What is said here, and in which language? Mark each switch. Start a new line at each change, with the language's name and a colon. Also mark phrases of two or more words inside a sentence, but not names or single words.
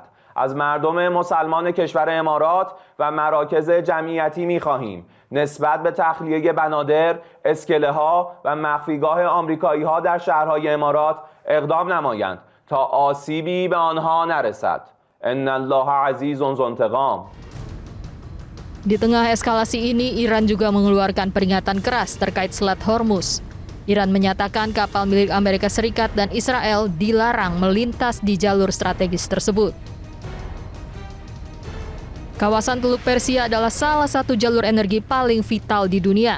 Persian: از مردم مسلمان کشور امارات و مراکز جمعیتی می‌خواهیم نسبت به تخلیه بنادر، اسکله‌ها و مخفیگاه آمریکایی‌ها در شهرهای امارات اقدام نمایند تا آسیبی به آنها نرسد.
Arabic: ان الله عزیز ذو انتقام.
Indonesian: Di tengah eskalasi ini, Iran juga mengeluarkan peringatan keras terkait Selat Hormuz. Iran menyatakan kapal milik Amerika Serikat dan Israel dilarang melintas di jalur strategis tersebut. Kawasan Teluk Persia adalah salah satu jalur energi paling vital di dunia.